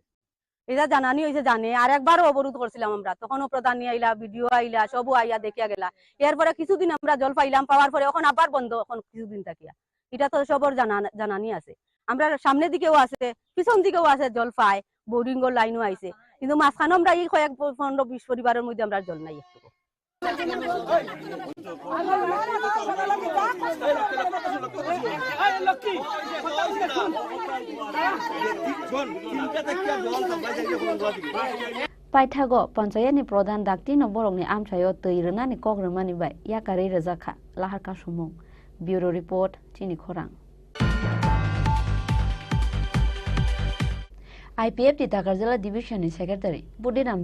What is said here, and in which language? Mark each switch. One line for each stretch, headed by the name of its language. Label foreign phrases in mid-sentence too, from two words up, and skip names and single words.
Sylheti: এটা জানানি হয়েছে জানে আর একবারও অবরোধ করছিলাম আমরা তখনও প্রধান আইলা ভিডিও আইলা সবও আইয়া দেখিয়া গেলা এরপরে কিছুদিন আমরা জল পাইলাম পাওয়ার পরে এখন আবার বন্ধ এখন কিছুদিন থাকিয়া এটা তো সবর জানানি আছে আমরা সামনের দিকেও আছে পিছন দিকেও আছে জল পায় বোর্ডিং এর লাইনও আইছে কিন্তু মাঝখানে আমরা এই কয়েক 15-20 পরিবারের মধ্যে আমরা জল নাই একটু
Kok Borok: Paithago panchayatni pradhan dakti no borokni amchayo tui rwnani kok rwmani bai yakari rwjakha laharka sumung
English: bureau report
Kok Borok: Chini Khorang IPF ti Takarjala division ni secretary Budinam